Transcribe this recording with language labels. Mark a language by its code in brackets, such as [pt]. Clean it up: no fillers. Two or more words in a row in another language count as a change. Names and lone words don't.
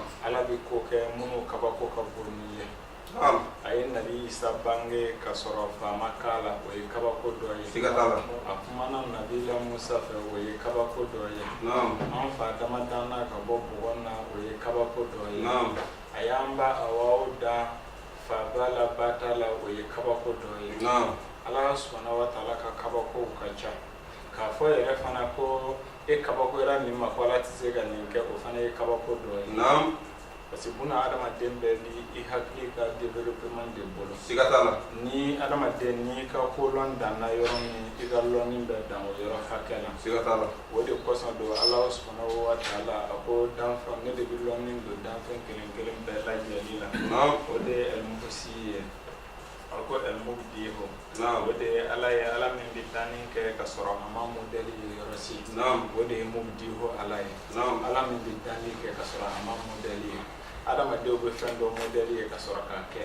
[bm] Ala bɛ ko kɛ minnu kabako ka bon ni ye. Naam. A ye Nabi Isa bange ka sɔrɔ fa ma k'a la, o ye kabako dɔ ye. Siga t'a la. A kumana Nabila Musa fɛ, o ye kabako dɔ ye. Naam. An fa Adama danna ka bɔ bɔgɔ na, o ye kabako dɔ ye. Naam. A y'an ba Awaw da fa ba la ba ta la, o ye kabako dɔ ye. Naam. Ala [ar] سبحانه وتعالى [bm] ka kabakow ka ca. K'a fɔ yɛrɛ fana ko e kabakoyara nin ma ko Ala tɛ se ka nin kɛ, o fana ye kabako dɔ ye. Naam. [fr] Parce que [bm] buna adamaden bɛɛ bi i hakili ka [fr] développement de [bm] bolo. Siga t'a la. Ni adamaden n'i ka kolɔn danna yɔrɔ min, i ka lɔnni bɛ dan o yɔrɔ hakɛ la. Siga t'a la. O de kosɔn don [ar] الله سبحانه وتعالى [bm] a ko danfɛn, ne de bɛ lɔnni don danfɛn kelen kelen bɛɛ lajɛlen la. Naam. O de ye El-Musi ye. A ko El-Mubdiho. Naam. O de ye Ala ye, Ala min bɛ danni kɛ ka sɔrɔ a ma modèle ye yɔrɔ si. Naam. O de ye Mubdiho Ala ye. Naam. Ala min bɛ danni kɛ ka sɔrɔ a ma modèle ye. Adamadenw bɛ fɛn dɔ modèle ye ka sɔrɔ k'a kɛ.